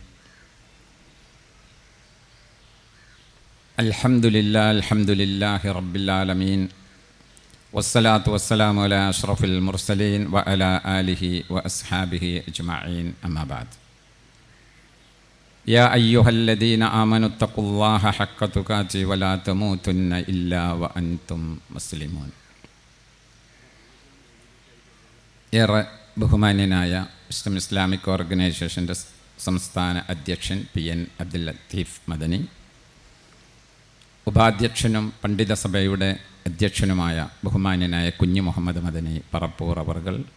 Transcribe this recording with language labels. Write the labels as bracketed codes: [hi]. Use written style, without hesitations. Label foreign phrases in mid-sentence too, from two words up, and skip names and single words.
[ar] الحمد لله رب العالمين، والصلاة والسلام على أشرف المرسلين وعلى آله وأصحابه أجمعين، أما بعد. يا أيها الذين آمنوا اتقوا الله حق تقاته ولا تموتن إلا وأنتم مسلمون. [ml] ഏറെ ബഹുമാന്യനായ വിസ്ഡം ഇസ്ലാമിക് ഓർഗനൈസേഷൻ്റെ സംസ്ഥാന അധ്യക്ഷൻ PN അബ്ദുൽ ലത്തീഫ് മദനി, ഉപാധ്യക്ഷനും പണ്ഡിത സഭയുടെ അധ്യക്ഷനുമായ ബഹുമാന്യനായ കുഞ്ഞു മുഹമ്മദ് മദനി പറപ്പൂർ അവർകൾ,